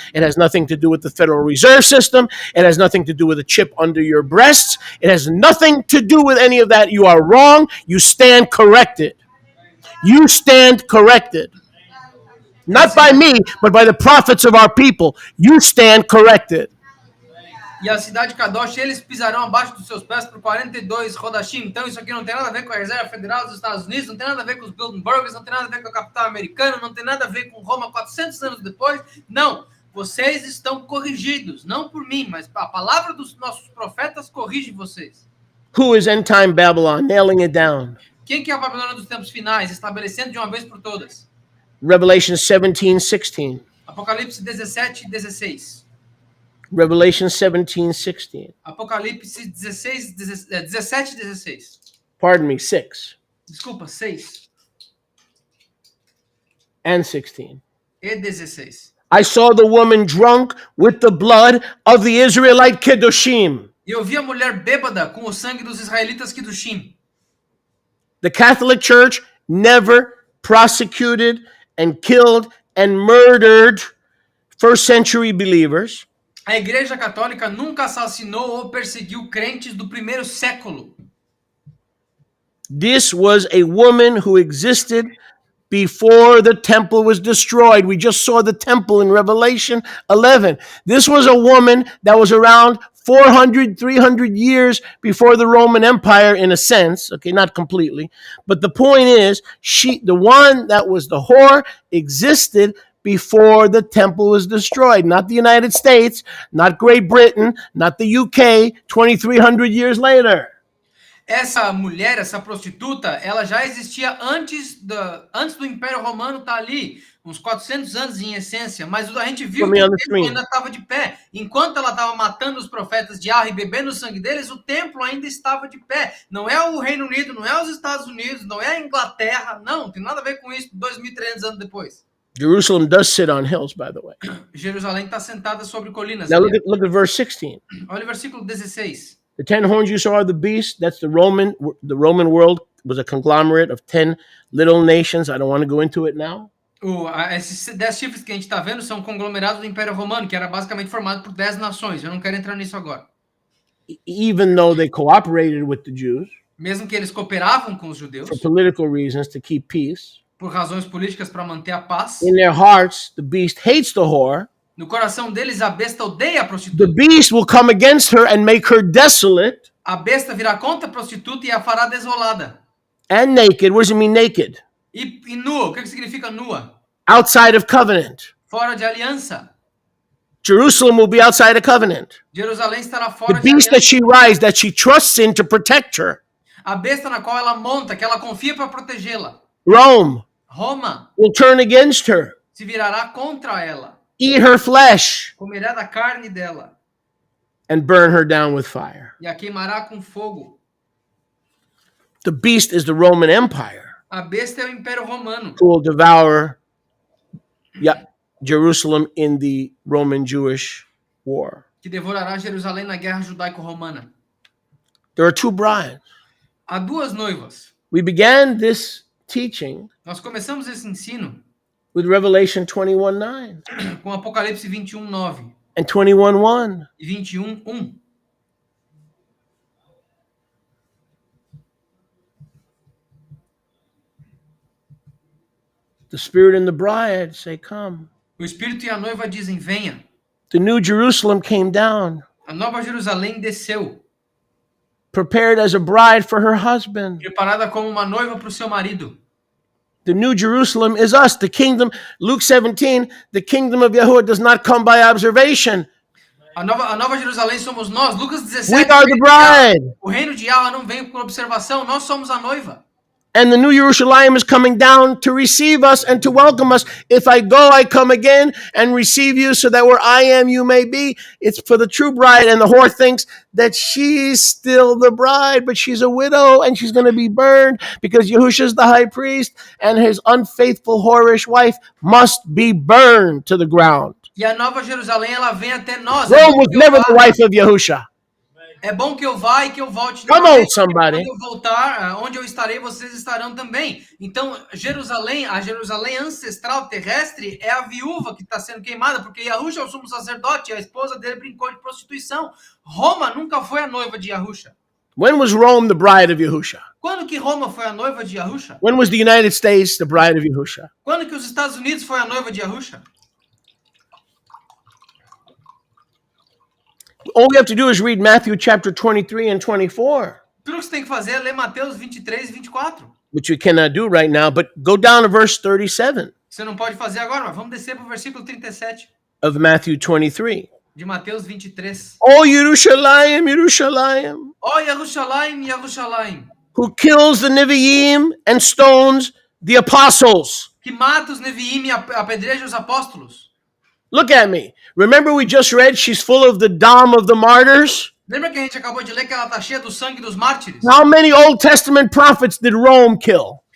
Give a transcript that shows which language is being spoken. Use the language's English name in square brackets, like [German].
[English] It has nothing to do with the Federal Reserve System. It has nothing to do with a chip under your breasts. It has nothing to do with any of that. You are wrong. You stand corrected. You stand corrected. Not by me, but by the prophets of our people. You stand corrected. [Portuguese] E a cidade de Kadosh, eles pisarão abaixo dos seus pés por 42 Rodashim. Então isso aqui não tem nada a ver com a Reserva Federal dos Estados Unidos, não tem nada a ver com os Bilderbergers, não tem nada a ver com a capital americana, não tem nada a ver com Roma 400 anos depois. Não, vocês estão corrigidos, não por mim, mas a palavra dos nossos profetas corrige vocês. [English] Who is end time Babylon? Nailing it down. [Portuguese] Quem que é a Babilônia dos tempos finais, estabelecendo de uma vez por todas? [English] Revelation 17:16. [Portuguese] Apocalipse 17:16. [English] Revelation 17:16. [Portuguese] Apocalipse 17:16. [English] Pardon me, 6 [Portuguese] Desculpa, 6 [English] and 16. [Portuguese] e 16. [English] I saw the woman drunk with the blood of the Israelite Kedoshim. [Portuguese] E eu vi a mulher bêbada com o sangue dos israelitas Kedushim. [English] The Catholic Church never prosecuted and killed and murdered first century believers. [Portuguese] A Igreja Católica nunca assassinou ou perseguiu crentes do primeiro século. [English] This was a woman who existed before the temple was destroyed. We just saw the temple in Revelation 11. This was a woman that was around 400, 300 years before the Roman Empire, in a sense. Okay, not completely. But the point is, the one that was the whore, existed before the temple was destroyed. Not the United States, not Great Britain, not the UK, 2,300 years later. [Portuguese] Essa mulher, essa prostituta, ela já existia antes do Império Romano estar ali, uns 400 anos em essência, mas a gente viu que o templo ainda estava de pé. Enquanto ela estava matando os profetas de Yahweh e bebendo o sangue deles, o templo ainda estava de pé. Não é o Reino Unido, não é os Estados Unidos, não é a Inglaterra, não tem nada a ver com isso 2.300 anos depois. [English] Jerusalem does sit on hills, by the way. [Portuguese] Jerusalém está sentada sobre colinas. [English] Now look at verse 16. [Portuguese] Olha o versículo 16. [English] The 10 horns you saw are the beast. That's the Roman world was a conglomerate of 10 little nations. I don't want to go into it now. [Portuguese] Esses 10 chifres que a gente está vendo são conglomerados do Império Romano, que era basicamente formado por 10 nações. Eu não quero entrar nisso agora. [English] Even though they cooperated with the Jews, [Portuguese] mesmo que eles cooperavam com os judeus, [English] for political reasons, to keep peace, [Portuguese] por razões políticas para manter a paz, [English] in their hearts, the beast hates the whore. [Portuguese] No coração deles, a besta odeia a prostituta. [English] The beast will come against her and make her desolate. [Portuguese] A besta virá contra a prostituta e a fará desolada. [English] And naked. What does it mean naked? [Portuguese] E nua. O que significa nua? [English] Outside of covenant. [Portuguese] Fora de aliança. [English] Jerusalem will be outside of covenant. [Portuguese] Jerusalém estará fora de aliança. [English] The beast that she rides, that she trusts in to protect her. [Portuguese] A besta na qual ela monta, que ela confia para protegê-la. Roma [English] will turn against her. [Portuguese] Se virará contra ela. [English] Eat her flesh. [Portuguese] Comerá da carne dela. [English] And burn her down with fire. [Portuguese] E a queimará com fogo. [English] The beast is the Roman Empire. [Portuguese] A besta é o Império Romano. [English] Who will devour Jerusalem in the Roman Jewish war. [Portuguese] Que devorará Jerusalém na guerra judaico-romana. [English] There are two brides. [Portuguese] Há duas noivas. [English] We began this teaching. [Portuguese] Nós começamos esse ensino [English] with Revelation 21:9. [Portuguese] Com Apocalipse 21:9. [English] And 21:1. [Portuguese] E 21:1. [English] The Spirit and the bride say, "Come." [Portuguese] O Espírito e a noiva dizem, venha. [English] The New Jerusalem came down. [Portuguese] A Nova Jerusalém desceu. [English] Prepared as a bride for her husband. [Portuguese] Preparada como uma noiva para o seu marido. [English] The New Jerusalem is us. The kingdom, Luke 17, the kingdom of Yahuwah does not come by observation. [Portuguese] A Nova Jerusalém somos nós. Lucas [English] We [Portuguese] 17. [English] are the bride. [Portuguese] O reino de Yahweh não vem por observação, nós somos a noiva. [English] And the New Jerusalem is coming down to receive us and to welcome us. If I go, I come again and receive you so that where I am, you may be. It's for the true bride. And the whore thinks that she's still the bride, but she's a widow and she's going to be burned because Yahusha is the high priest and his unfaithful, whorish wife must be burned to the ground. [Portuguese] E a Nova Jerusalém, ela vem até nós. [English] Rome was never the wife of Yahusha. [Portuguese] É bom que eu vá e que eu volte. [English] Come on, somebody. [Portuguese] Quando eu voltar, onde eu estarei, vocês estarão também. Então, Jerusalém, a Jerusalém ancestral terrestre é a viúva que está sendo queimada, porque Yahusha é o sumo sacerdote, e a esposa dele brincou de prostituição. Roma nunca foi a noiva de Yahusha. [English] When was Rome the bride of Yahusha? [Portuguese] Quando que Roma foi a noiva de Yahusha? [English] When was the United States the bride of Yahusha? [Portuguese] Quando que os Estados Unidos foi a noiva de Yahusha? [English] All we have to do is read Matthew chapter 23 and 24. [Portuguese] Tudo que você tem que fazer é ler Mateus 23 e 24. [English] Which you cannot do right now, but go down to verse 37 [Portuguese] Você não pode fazer agora, mas vamos descer para o versículo 37 [English] of Matthew 23. [Portuguese] de Mateus 23. [English] Oh, Yerushalayim, Yerushalayim, [Portuguese] Ó Yerushalayim, Yerushalayim, [English] who kills the Nevi'im and stones the apostles. [Portuguese] que mata os Neviim e apedreja os apóstolos. [English] Look at me. Remember we just read she's full of the dam of the martyrs? [Portuguese] Lembra que a gente acabou de ler que ela está cheia do sangue dos mártires? [English] How many Old Testament prophets did Rome kill?